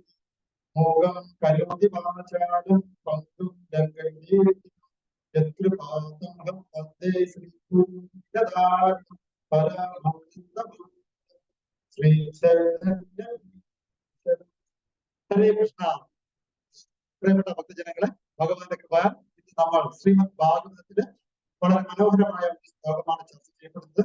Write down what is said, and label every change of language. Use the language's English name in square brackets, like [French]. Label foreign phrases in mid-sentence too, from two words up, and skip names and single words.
[Sanskrit] मोहं करोति वाचालं पङ्गुं लङ्घयते यत्कृपातमहं वन्दे श्रीगुरुं ददातु परमहंसं श्री चैतन्य। हरे कृष्ण। [Malayalam] പ്രിയപ്പെട്ട ഭക്തജനങ്ങളെ, ഭഗവാന്റെ കൃപ ഇന്ന് നമ്മൾ ശ്രീമദ് ഭാഗവതത്തില് വളരെ മനോഹരമായ ഒരു ശ്ലോകമാണ് ചർച്ച ചെയ്യപ്പെടുന്നത്.